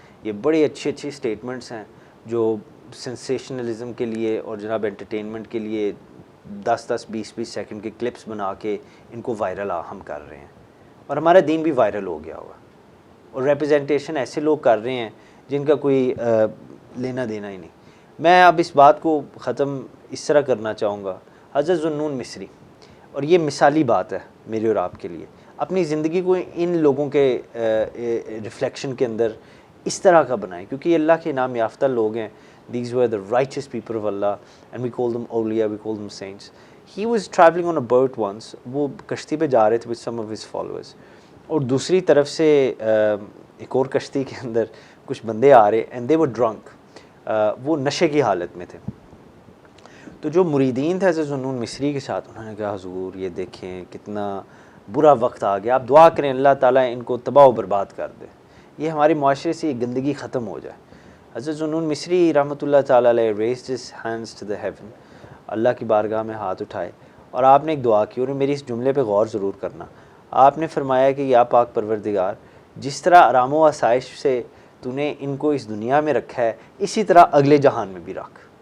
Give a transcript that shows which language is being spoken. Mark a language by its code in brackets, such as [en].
[ur] یہ بڑی اچھی اسٹیٹمنٹس ہیں جو سینسیشنلزم کے لیے اور جناب انٹرٹینمنٹ کے لیے 10-20 سیکنڈ کے کلپس بنا کے ان کو وائرل ہم کر رہے ہیں, اور ہمارا دین بھی وائرل ہو گیا ہوا, اور ریپرزنٹیشن ایسے لوگ کر رہے ہیں جن کا کوئی لینا دینا ہی نہیں. میں اب اس بات کو ختم اس طرح کرنا چاہوں گا. حضرت ذوالنون مصری, اور یہ مثالی بات ہے میرے اور آپ کے لیے, اپنی زندگی کو ان لوگوں کے ریفلیکشن کے اندر اس طرح کا بنائیں, کیونکہ یہ اللہ کے انعام یافتہ لوگ ہیں. [en] These were the righteous people of Allah and we call them awliya, we call them saints. He was traveling on a boat once. [ur] وہ کشتی پہ جا رہے تھے [en] with some of his followers, [ur] اور دوسری طرف سے ایک اور کشتی کے اندر کچھ بندے آ رہے [en] and they were drunk. [ur] وہ نشے کی حالت میں تھے. تو جو مریدین تھے حضرت ذوالنون مصری کے ساتھ، انہوں نے کہا حضور یہ دیکھیں کتنا برا وقت آ گیا، آپ دعا کریں اللہ تعالیٰ ان کو تباہ و برباد کر دے، یہ ہمارے معاشرے سے یہ گندگی ختم ہو جائے۔ حضرت ذوالنون مصری رحمۃ اللہ تعالیٰ علیہ [en] raised his hands to the heaven، [ur] اللہ کی بارگاہ میں ہاتھ اٹھائے اور آپ نے ایک دعا کی، اور میری اس جملے پہ غور ضرور کرنا۔ آپ نے فرمایا کہ یا پاک پروردگار، جس طرح آرام و آسائش سے تو نے ان کو اس دنیا میں رکھا ہے، اسی طرح اگلے جہان میں بھی رکھ۔